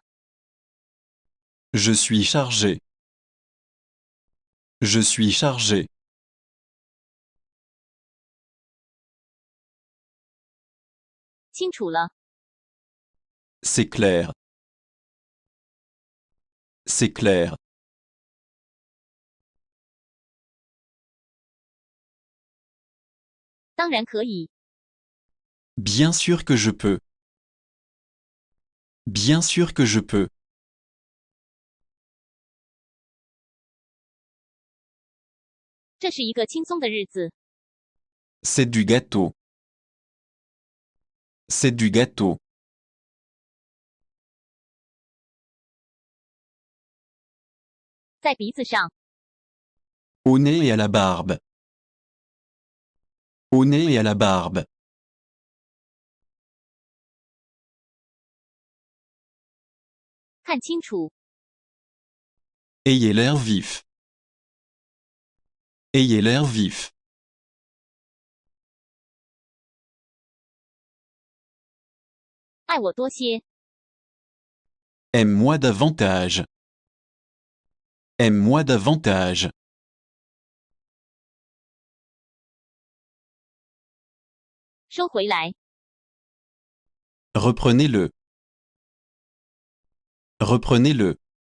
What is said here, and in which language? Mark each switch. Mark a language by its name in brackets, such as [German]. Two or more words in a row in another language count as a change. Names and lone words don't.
[French] Je suis chargé. Je suis chargé. [Chinese] 清楚了。 [French] C'est clair. C'est clair. [Chinese] 当然可以。 [French] Bien sûr que je peux. Bien sûr que je peux. [Chinese] 这是一个轻松的日子。 [French] C'est du gâteau. C'est du gâteau. [Chinese] 在鼻子上。 [French] Au nez et à la barbe. Au nez et à la barbe. [Chinese] 看清楚。 [French] Ayez l'air vif. Ayez l'air vif. [Chinese] 爱我多些。 [French] Aime-moi davantage. Aime-moi davantage. [Chinese] 收回来。 [French] Reprenez-le. Reprenez-le.